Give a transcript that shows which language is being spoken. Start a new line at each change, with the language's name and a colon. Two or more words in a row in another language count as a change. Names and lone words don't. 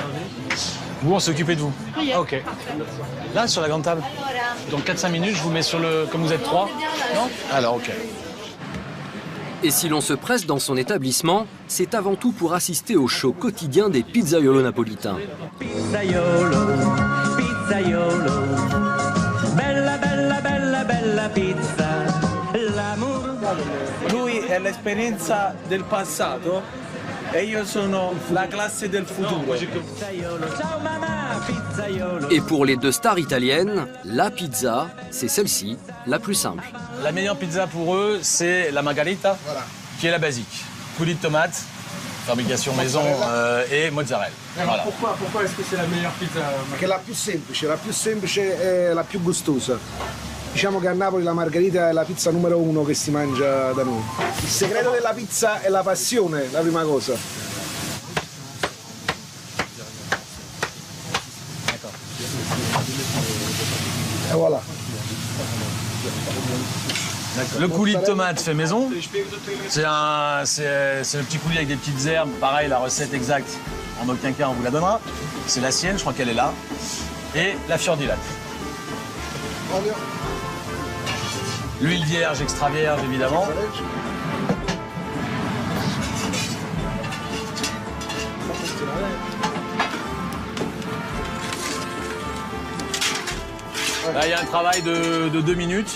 French: Vous, on s'est occupé de vous? Oui. Ah, ok. Là, sur la grande table? Dans 4-5 minutes, je vous mets sur le... Comme vous êtes 3? Non? Alors, ok. Et si l'on se presse dans son établissement, c'est avant tout pour assister au show quotidien des pizzaiolos napolitains.
Italian: Pizzaiolo, pizzaiolo, bella, bella, bella, bella pizza, l'amore. Lui è l'esperienza del passato e io sono la classe del futuro. Ciao mamma, pizzaiolo.
French: Et pour les deux stars italiennes, la pizza, c'est celle-ci, la plus simple. La meilleure pizza pour eux, c'est la margarita, qui est la basique. Coulis de tomate, fabrication maison et mozzarella. Voilà. Pourquoi est-ce que c'est la meilleure pizza?
Italian: Perché è la più semplice è la più gustosa. Diciamo che a Napoli la margherita è la pizza numero 1 che si mangia da noi. Il segreto della pizza è la passione, la prima cosa.
French: Et voilà. Le coulis de tomate fait maison. C'est le petit coulis avec des petites herbes. Pareil, la recette exacte, en aucun cas on vous la donnera. C'est la sienne, je crois qu'elle est là. Et la
Italian: fior di latte.
French: L'huile vierge, extra vierge évidemment. Là, il y a un travail de 2 minutes.